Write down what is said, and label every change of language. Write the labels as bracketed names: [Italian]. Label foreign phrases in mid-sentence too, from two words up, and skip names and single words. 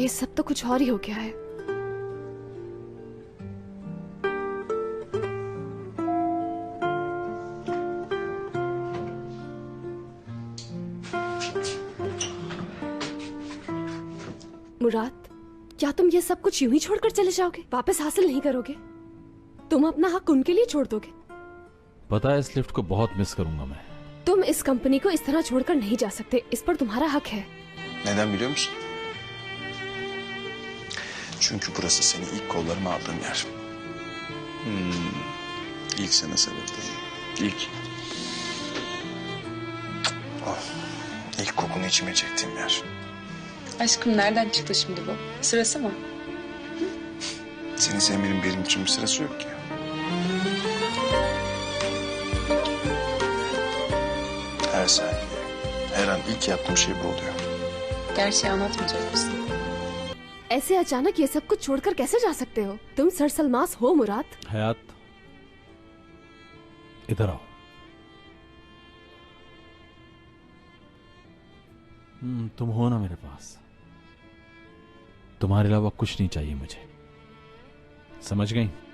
[Hindi] ये सब तो कुछ और ही हो गया है। मुराद, क्या तुम ये सब कुछ यूं ही छोड़कर चले जाओगे? वापस हासिल नहीं करोगे? तुम अपना हक उनके लिए छोड़ दोगे? पता है इस लिफ्ट को बहुत मिस करूंगा मैं। तुम इस कंपनी को इस तरह छोड़कर नहीं जा सकते, इस पर तुम्हारा हक है। [Turkish] Neden biliyor musun? Çünkü burası seni ilk kollarıma aldığım yer. İlk sana sarıldığım, ilk... Oh, ilk kokunu içime çektiğim yer. Aşkım nereden çıktı şimdi bu? Sırası mı? Seni sevmenin benim için bir sırası yok ki. Her saniye, her an ilk yaptığım şey bu oluyor. Gerçeği anlatmayacak mısın? [Hindi] ऐसे अचानक ये सब कुछ छोड़कर कैसे जा सकते हो? तुम सरसलमास हो मुराद। हयात, इधर आओ। तुम हो ना मेरे पास, तुम्हारे अलावा कुछ नहीं चाहिए मुझे, समझ गई?